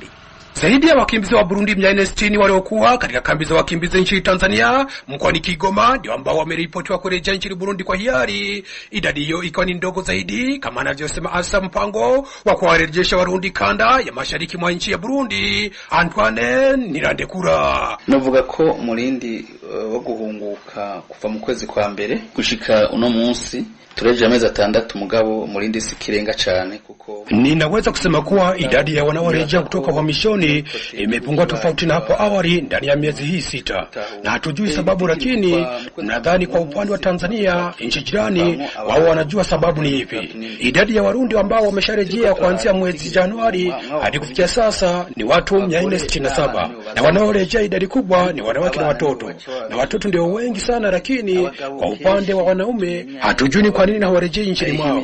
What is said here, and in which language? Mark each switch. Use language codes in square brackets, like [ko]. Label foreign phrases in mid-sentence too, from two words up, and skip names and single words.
[sw] Zaidi ya wakimbizi wa Burundi 460 waliokuwa katika kambi za wakimbizi nchini Tanzania mkoani Kigoma ndio ambao wameripotiwa kurejea nchini Burundi kwa hiari. Idadi hiyo ikiwa ni ndogo zaidi kama anavyosema afisa mpango wa kuwarejesha Warundi kanda ya mashariki mwa nchi ya Burundi Antoine Ntirandekura. [rn] Novuga ko murindi wo guhunguka kuva mu kwezi kwa mbere gushika uno munsi tureje amezi 6 mugabo murindi sikirenga cyane kuko [sw] ninaweza kusema kuwa idadi ya wanaorejea kutoka uhamishoni imepungua tofauti na hapo awali ndani ya miezi hii 6, na hatujui sababu, lakini nadhani kwa upande wa Tanzania, nchi jirani, wao wanajua sababu ni ipi. Idadi ya Warundi ambao wamesharejea kuanzia mwezi Januari hadi kufikia sasa ni watu 467, na wanaorejea idadi kubwa ni wanawake na watoto, na watoto ndio wengi sana, lakini kwa upande wa wanaume hatujui ni kwa nini hawarejei nchini mwao.